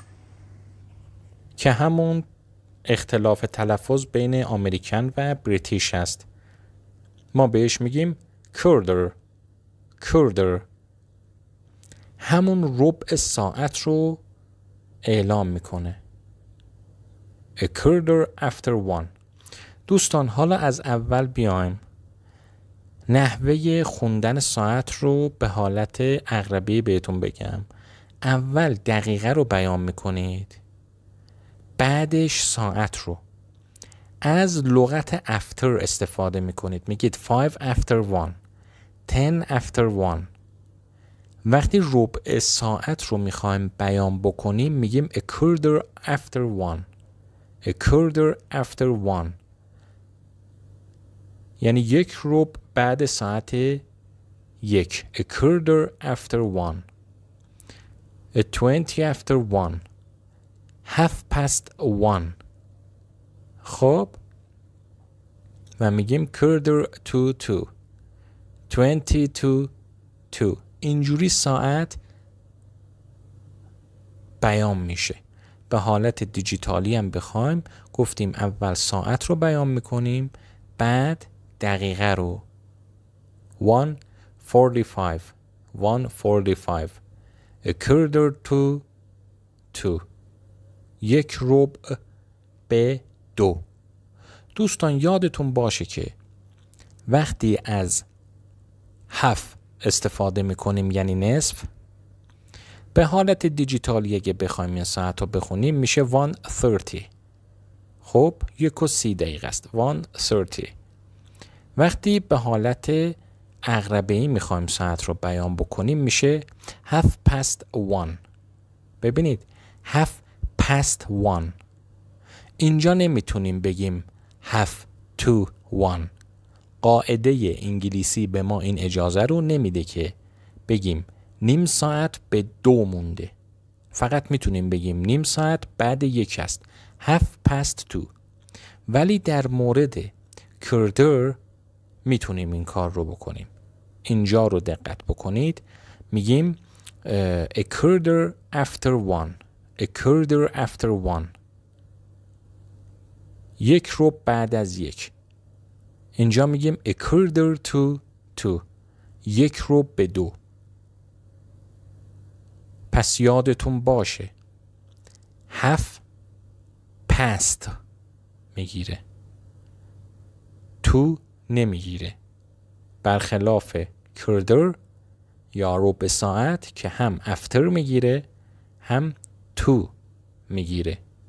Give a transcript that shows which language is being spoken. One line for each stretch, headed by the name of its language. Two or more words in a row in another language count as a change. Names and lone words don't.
Persian: که همون اختلاف تلفظ بین امریکن و بریتیش است. ما بهش میگیم
English: quarter quarter.
Persian: همون ربع ساعت رو اعلام میکنه.
English: A quarter after 1.
Persian: دوستان حالا از اول بیایم نحوه خوندن ساعت رو به حالت عقربه‌ای بهتون بگم. اول دقیقه رو بیان میکنید، بعدش ساعت رو. از لغت after استفاده میکنید، میگید
English: 5 after 1 10 after 1.
Persian: وقتی ربع ساعت رو میخوایم بیان بکنیم میگیم
English: a quarter after 1 a quarter after 1،
Persian: یعنی یک ربع بعد ساعت یک.
English: a quarter after 1 a 20 after 1 half past 1.
Persian: خب و میگیم
English: quarter to 2 20 to 2.
Persian: اینجوری ساعت بیان میشه. به حالت دیجیتالی هم بخوایم گفتیم اول ساعت رو بیان میکنیم، بعد دقیقه رو 1:45 1:45
English: a quarter to 2
Persian: یک ربع به 2. دوستان یادتون باشه که وقتی از half استفاده میکنیم یعنی نصف، به حالت دیجیتالی اگه بخوایم این ساعت رو بخونیم میشه 1:30. خب 1:30 است 1:30. وقتی به حالت عقربه‌ای میخوایم ساعت رو بیان بکنیم میشه
English: half past 1.
Persian: ببینید
English: half past 1.
Persian: اینجا نمیتونیم بگیم
English: half to 1.
Persian: قاعده انگلیسی به ما این اجازه رو نمیده که بگیم نیم ساعت به 2 مونده. فقط میتونیم بگیم نیم ساعت بعد 1 است
English: half past 2.
Persian: ولی در مورد quarter میتونیم این کار رو بکنیم. اینجا رو دقت بکنید، میگیم
English: a quarter after 1 a quarter after 1
Persian: یک ربع بعد از 1. اینجا میگیم
English: a quarter to 2
Persian: یک ربع به 2. پس یادتون باشه
English: half past
Persian: میگیره، تو نمیگیره، برخلاف quarter یا ربع ساعت که هم after میگیره هم تو میگیره.